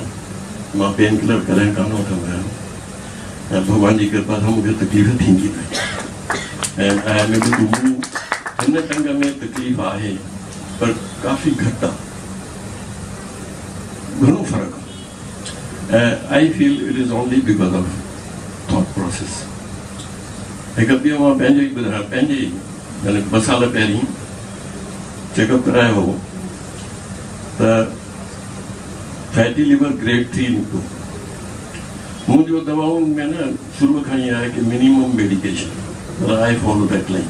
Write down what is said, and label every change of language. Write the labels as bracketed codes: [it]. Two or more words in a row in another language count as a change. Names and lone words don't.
[sd] मां पेन किलर कॾहिं कान वठंदो आहियां, ऐं भॻवान जी कृपा सां मूंखे तकलीफ़ थींदी न आहे। ऐं हिन टंग में तकलीफ़ आहे, पर काफ़ी घटि आहे, घणो फ़र्क़ु आहे। [en] I feel it is only because of thought process. [sd] हिकु ॿियो मां पंहिंजो ई ॿुधायां, पंहिंजे यानी 2 साल पहिरीं चेकअप करायो हो त [en] fatty liver [sd] ग्रेड 3 निकितो। मुंहिंजो दवाउनि में न शुरू खां ई आहे कि [en] minimum medication, I follow that line.